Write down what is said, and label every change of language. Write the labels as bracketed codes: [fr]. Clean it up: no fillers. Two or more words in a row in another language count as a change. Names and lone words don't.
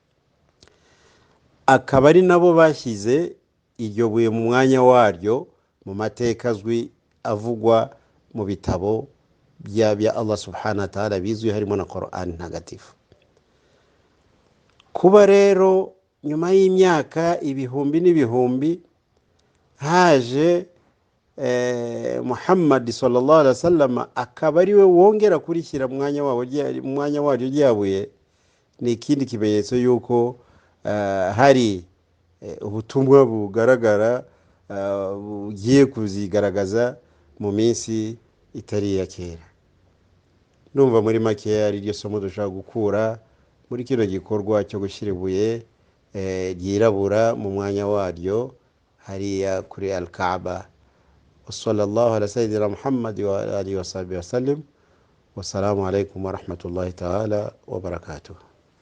[rw] Akaba ari nabo bashyize iryo buye mu mwanya waryo mu mateka azwi avugwa mu bitabo bya [ar] الله سبحانه وتعالى [rw] bizwi harimo na Qur'ani ntagatifu. Kuba rero nyuma y'imyaka ibihumbi n'ibihumbi haje Muhammad [ar] صلى الله عليه وسلم [rw] akaba ari we wongera kurishyira mu mwanya waryo ryabuye, ni ikindi kimenyetso yuko hari ubutumwa bugaragara bugiye kuzigaragaza mu minsi itari ya kera. Ndumva muri make ari ryo somo dushaka gukura muri kino gikorwa cyo gushyira ibuye ryirabura mu mwanya waryo hariya kuri al-Kaaba. [ar] صلى الله على سيدنا محمد وآله وصحبه وسلم. والسلام عليكم ورحمة الله تعالى وبركاته.